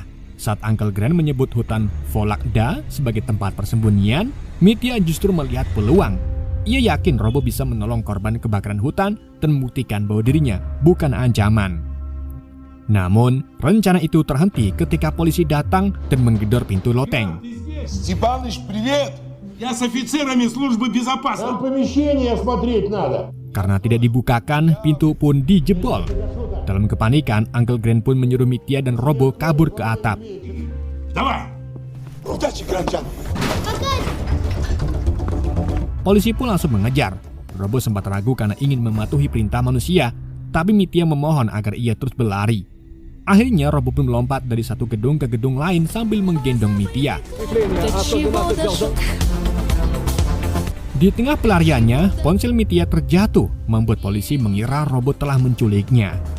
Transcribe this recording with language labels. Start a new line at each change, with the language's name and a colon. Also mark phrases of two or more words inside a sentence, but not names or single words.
Indonesian: Saat Uncle Grant menyebut hutan Volagda sebagai tempat persembunyian, Mitya justru melihat peluang. Ia yakin Robo bisa menolong korban kebakaran hutan dan membuktikan bahwa dirinya bukan ancaman. Namun, rencana itu terhenti ketika polisi datang dan menggedor pintu loteng.
Russian: Степаныч, привет! Я с офицерами службы безопасности. Помещение смотреть надо.
Indonesian: Karena tidak dibukakan, pintu pun dijebol. Dalam kepanikan, Uncle Grant pun menyuruh Mitya dan Robo kabur ke atap.
Russian: Давай! Удачи, Гранчан!
Indonesian: Polisi pun langsung mengejar. Robo sempat ragu karena ingin mematuhi perintah manusia, tapi Mitya memohon agar ia terus berlari. Akhirnya Robo pun melompat dari satu gedung ke gedung lain sambil menggendong Mitya. Di tengah pelariannya, ponsel Mitya terjatuh, membuat polisi mengira Robo telah menculiknya.